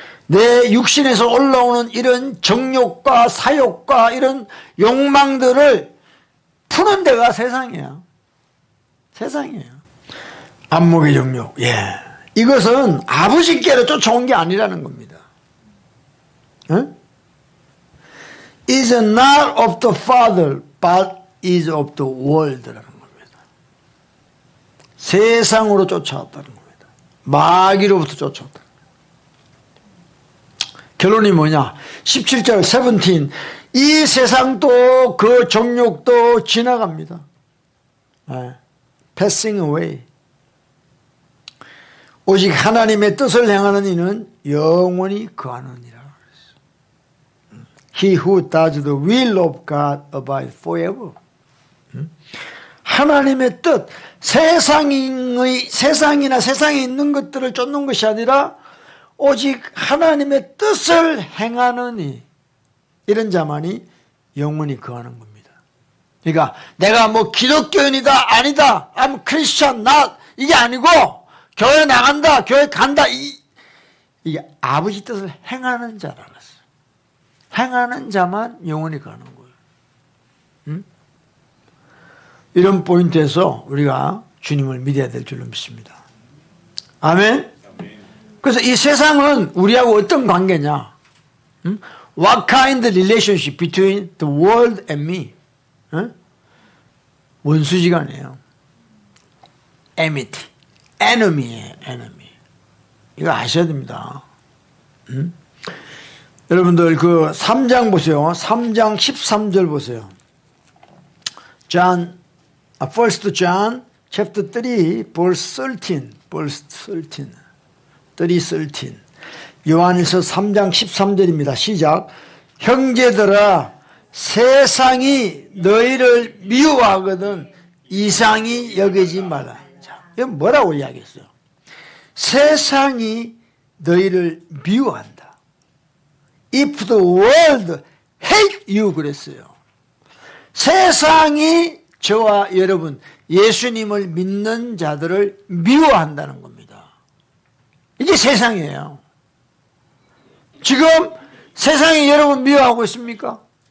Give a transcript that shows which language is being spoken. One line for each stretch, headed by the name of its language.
Korean: 내 육신에서 올라오는 이런 정욕과 사욕과 이런 욕망들을 푸는 데가 세상이에요. 세상이에요. 안목의 정욕. 예. 이것은 아버지께로 쫓아온 게 아니라는 겁니다.
English: is not of the Father, but is of the world
Korean: 라는 겁니다. 세상으로 쫓아왔다는 겁니다. 마귀로부터 쫓아왔다. 결론이 뭐냐? 17절 17. 이 세상도 그 정욕도 지나갑니다.
English: passing away.
Korean: 오직 하나님의 뜻을 행하는 이는 영원히 거하느니라.
English: He who does the will of God abides forever.
Korean: 하나님의 뜻, 세상이나 세상에 있는 것들을 쫓는 것이 아니라 오직 하나님의 뜻을 행하느니 이런 자만이 영원히 거하는 겁니다. 그러니까 내가 뭐 기독교인이다 아니다,
English: I'm Christian not
Korean: 이게 아니고 교회 나간다, 교회 간다 이게 아버지 뜻을 행하는 자라는 것을. 행하는 자만 영원히 가는 거예요. 이런 포인트에서 우리가 주님을 믿어야 될 줄로 믿습니다. 아멘? 그래서 이 세상은 우리하고 어떤 관계냐?
English: What kind of relationship between the world and me?
Korean: 원수지간이에요. enmity. enemy예요, enemy. 이거 아셔야 됩니다. 여러분들 그 3장 보세요. 3장 13절 보세요.
English: First John chapter 3 verse 13. verse 13.
Korean: 13. 요한일서 3장 13절입니다. 시작. 형제들아 세상이 너희를 미워하거든 이상히 여기지 말라. 자, 이건 뭐라고 이야기했어요? 세상이 너희를 미워한다.
English: If the world hate you
Korean: 그랬어요. 세상이 저와 여러분 예수님을 믿는 자들을 미워한다는 겁니다. 이게 세상이에요. 지금 세상이 여러분 미워하고 있습니까?